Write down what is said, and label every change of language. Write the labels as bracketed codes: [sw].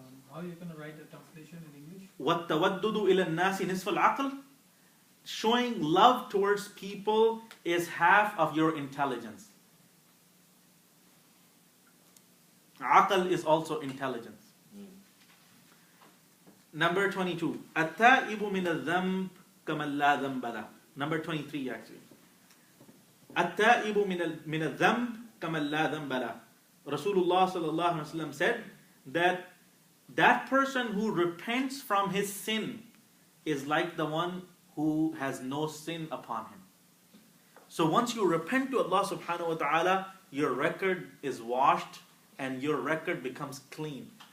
[en] How are you going to write the translation in English? [ar] وَالتَّوَدُّدُ إِلَى النَّاسِ نِصْفَ الْعَقْلِ. [en] Showing love towards people is half of your intelligence. Aql is also intelligence. Number 22. [ar] التائب من الذنب كمن لا ذنب له. [en] Number 23 actually. [ar] التائب من الذنب كَمَنْ لَا ذَنْبَ لَهُ. [en] Rasulullah sallallahu alaihi wasallam said that that person who repents from his sin is like the one who has no sin upon him. So once you repent to Allah subhanahu wa ta'ala, your record is washed and your record becomes clean.